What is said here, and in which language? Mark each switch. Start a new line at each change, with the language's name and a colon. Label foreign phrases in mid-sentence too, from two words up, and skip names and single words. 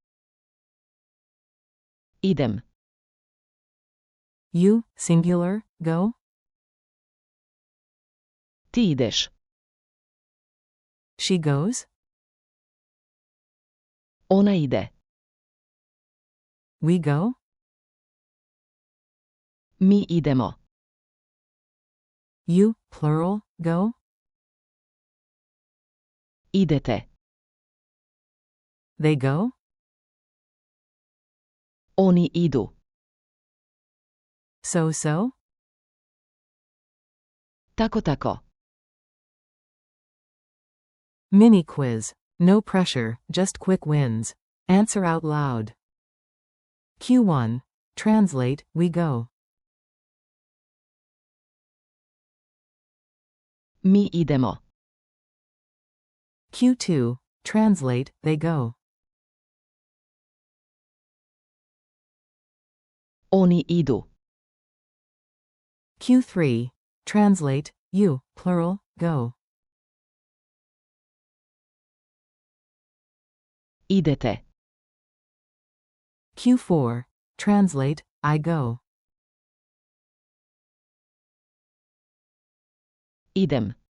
Serbian: Idem.
English: You, singular, go?
Serbian: Ti ideš.
English: She goes?
Serbian: Ona ide.
English: We go?
Serbian: Mi idemo.
English: You, plural, go?
Serbian: Idete.
English: They go?
Serbian: Oni idu.
English: So?
Serbian: Tako.
English: Mini quiz. No pressure, just quick wins. Answer out loud. Q1. Translate, we go.
Serbian: My idemo.
English: Q2. Translate, they go.
Serbian: Oni idu.
English: Q3. Translate, you, plural, go.
Serbian: Idete.
English: Q4. Translate, I go.
Serbian: Idem.